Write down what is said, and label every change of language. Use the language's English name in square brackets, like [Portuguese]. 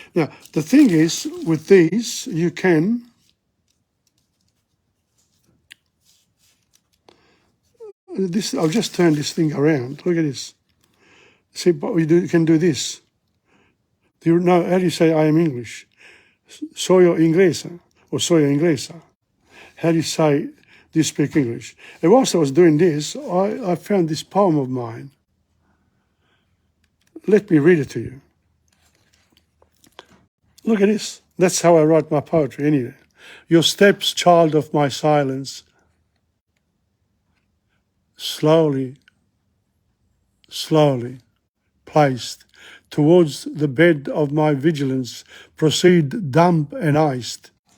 [English] Now, the thing is, with these, you can I'll just turn this thing around. Look at this. See, but you can do this. Do you know how do you say I am English? [Spanish] Soy inglesa or soy inglesa. [English] How do you say, do you speak English? And whilst I was doing this, I found this poem of mine. Let me read it to you. Look at this. That's how I write my poetry anyway. Your steps, child of my silence, slowly placed towards the bed of my vigilance, proceed dumb and iced.